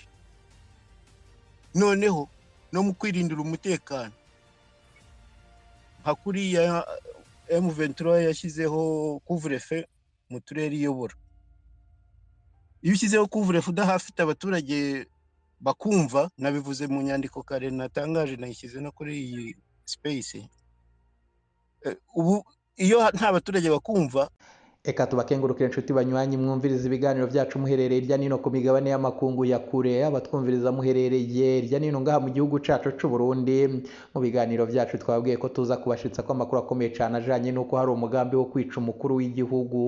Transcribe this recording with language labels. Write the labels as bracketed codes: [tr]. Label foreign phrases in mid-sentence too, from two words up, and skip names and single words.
[rw] Noneho no mu kwirindira umutekano, nka kuriya M23 yashyizeho couvre-feu mu turere iyobora. Iyo ushyizeho couvre-feu udahafite abaturage bakumva, nabivuze mu nyandiko kare natangaje, nayishyize no kuri iyi space. Ubu iyo nta baturage bakumva, [rn] Eka tubakengurukire inshuti banywanyi mwumviriza ibiganiro byacu muherereye irya nino ku migabane y'amakungu ya kure, abatwumviriza muherereye irya nino ngaha mu gihugu cacu c'u Burundi. Mu biganiro byacu twabwiye ko tuza kubashitsa ko amakuru akomeye cyane ajanye nuko hari umugambi wo kwica umukuru w'igihugu.